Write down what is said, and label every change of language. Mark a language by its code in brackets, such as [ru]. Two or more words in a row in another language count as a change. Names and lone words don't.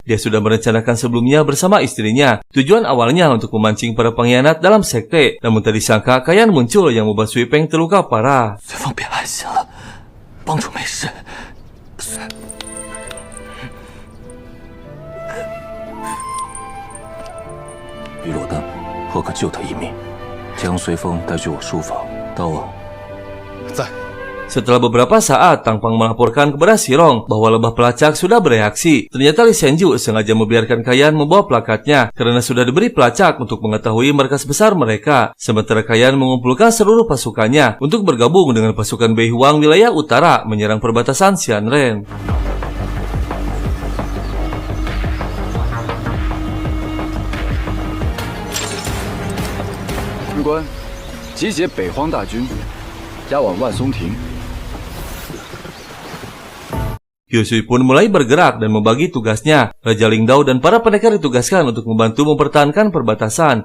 [id] Dia sudah merencanakan sebelumnya bersama istrinya. Tujuan awalnya untuk memancing para pengkhianat dalam sekte. Namun tak disangka Kayan muncul yang membuat Sui Peng terluka parah. [zh] 随风别安心了，帮主没事。于落单，或可救他一命。将随风带去我书房。刀啊，在。 [id] Setelah beberapa saat, Tang Pang melaporkan kepada Xirong bahwa lebah pelacak sudah bereaksi. Ternyata Li Xianju sengaja membiarkan Kayan membawa plakatnya karena sudah diberi pelacak untuk mengetahui markas besar mereka. Sementara Kayan mengumpulkan seluruh pasukannya untuk bergabung dengan pasukan Bei Huang wilayah utara menyerang perbatasan Xianren. [zh] 军官，集结北荒大军，押往万松亭。 [id] Kyusui pun mulai bergerak dan membagi tugasnya. Raja Lingdao dan para pendekar ditugaskan untuk membantu mempertahankan perbatasan.